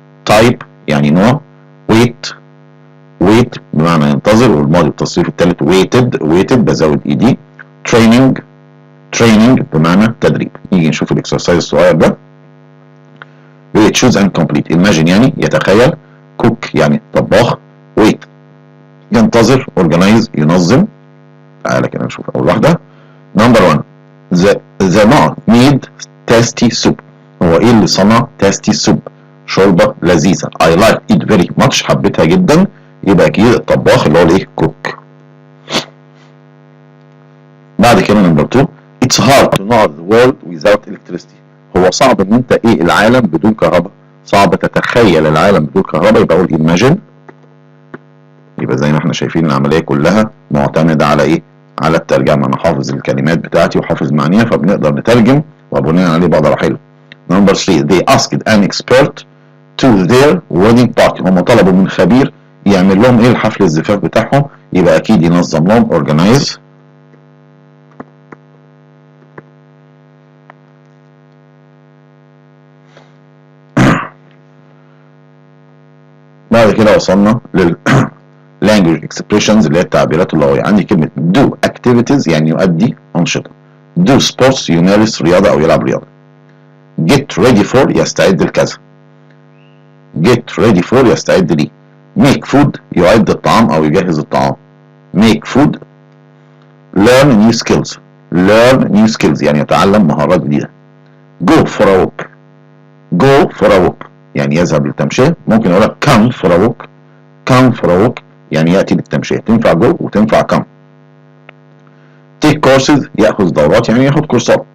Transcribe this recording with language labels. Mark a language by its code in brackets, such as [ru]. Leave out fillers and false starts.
[ar] type يعني نوع. wait بمعنى ينتظر، والماضي والتصريف الثالث waited بزود اي دي. training بمعنى تدريب. نيجي نشوف الاكسرسايز الصغير ده. [en] choose and complete. [ar] imagine يعني يتخيل. cook يعني طباخ. wait ينتظر. organize ينظم. تعالى كده نشوف اول واحدة. [en] number 1 the not made tasty soup. [ar] هو ايه اللي صنع [en] tasty soup؟ [ar] شوربة لذيذة. [en] I like it very much [ar] حبيتها جدا، يبقى اكيد الطباخ اللي هو الايه cook. بعد كده نمبر 2 [en] it's hard to know the world without electricity. [ar] هو صعب ان انت ايه العالم بدون كهرباء، صعب تتخيل العالم بدون كهرباء، يبقى اقول imagine. يبقى زي ما احنا شايفين العملية كلها معتمدة على ايه؟ على الترجمة. انا حافظ الكلمات بتاعتي وحافظ معانيها، فبنقدر نترجم وبناء عليه بقدر احل. [en] Number 3 they asked an expert to their wedding party. [ar] هم طلبوا من خبير يعمل لهم ايه الحفل الزفاف بتاعهم، يبقى اكيد ينظم لهم organize. بعد كده وصلنا لل [en] language expressions [ar] اللي هي التعبيرات اللغوية. عندي كلمة [en] do activities [ar] يعني يؤدي أنشطة. [en] do sports [ar] يمارس رياضة أو يلعب رياضة. [en] get ready for [ar] يستعد لكذا. [en] get ready for [ar] يستعد ليه. [en] make food [ar] يعد الطعام أو يجهز الطعام. [en] make food. learn new skills [ar] يعني يتعلم مهارات جديدة. [en] go for a walk [ar] يعني يذهب للتمشية. ممكن أقول لك [en] come for a walk [ar] يعني يأتي للتمشية. تنفع go وتنفع come. [en] take courses [ar] يأخذ دورات يعني يأخذ كورسات.